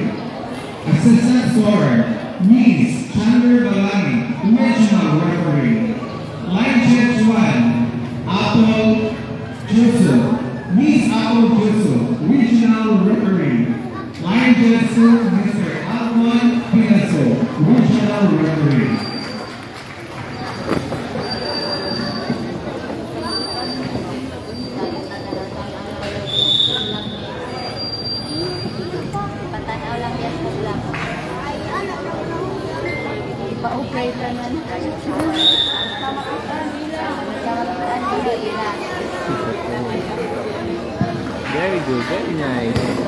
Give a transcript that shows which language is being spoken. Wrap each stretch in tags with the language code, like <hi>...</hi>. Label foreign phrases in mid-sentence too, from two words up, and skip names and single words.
<en>Assistant scorer, Miss Chandler Balani, regional referee. Line judge 1, Apple Juso, Miss Apple Juso, regional referee. Line judge 2, Mr. Alvon Pinaso, regional referee.</en> <tl>Pa-okay naman.</tl> <en>Very good, very nice.</en>